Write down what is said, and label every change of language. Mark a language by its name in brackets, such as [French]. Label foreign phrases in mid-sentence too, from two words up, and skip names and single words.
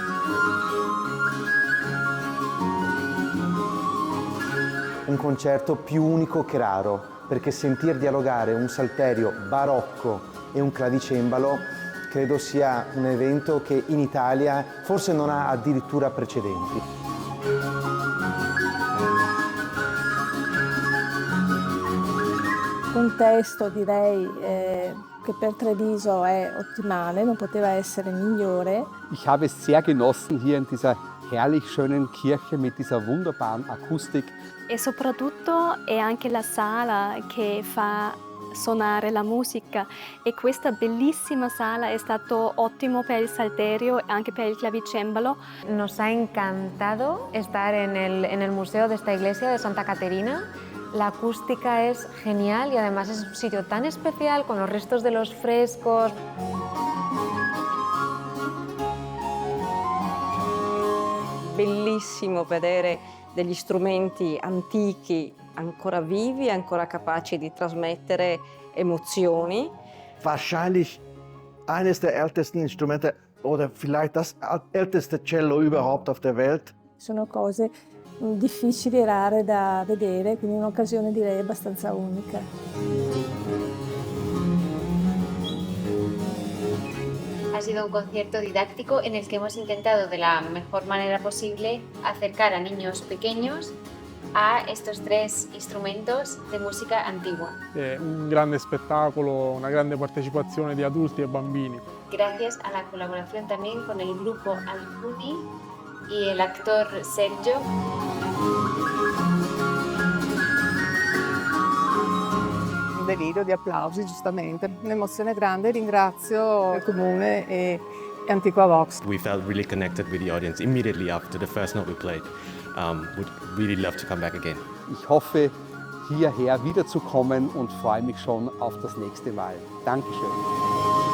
[Italian] Un concerto più unico che raro, perché sentir dialogare un salterio barocco e un clavicembalo credo sia un evento che in Italia forse non ha addirittura precedenti. Il contesto direi che per Treviso è ottimale, non poteva essere migliore. [German] Ich habe es sehr genossen hier in dieser herrlich schönen Kirche mit dieser wunderbaren Akustik. [Italian] E soprattutto è anche la sala che fa suonare la musica e questa bellissima sala è stato ottimo per il salterio e anche per il clavicembalo. [Spanish] Nos ha encantado estar en el museo de esta iglesia de Santa Caterina. La acústica es genial y además es un sitio tan especial con los restos de los frescos. [Italian] Bellissimo vedere degli strumenti antichi ancora vivi, ancora capaci di trasmettere emozioni. [German] Wahrscheinlich eines der ältesten Instrumente oder vielleicht das älteste Cello überhaupt auf der Welt. [Italian] Sono cose difficili e rare da vedere, quindi un'occasione direi abbastanza unica. [Spanish] Ha sido un concierto didáctico en el que hemos intentado de la mejor manera posible acercar a niños pequeños a estos tres instrumentos de música antigua. [Italian] È un grande spettacolo, una grande partecipazione di adulti e bambini. [Spanish] Gracias a la colaboración también con el grupo Alcuni y el actor Sergio. [Italian] Un delirio di applausi, giustamente. Un'emozione grande, ringrazio il Comune e Antiqua Vox. [English] We felt really connected with the audience immediately after the first note we played. Would really love to come back again. [German] Ich hoffe, hierher wiederzukommen und freue mich schon auf das nächste Mal. Dankeschön.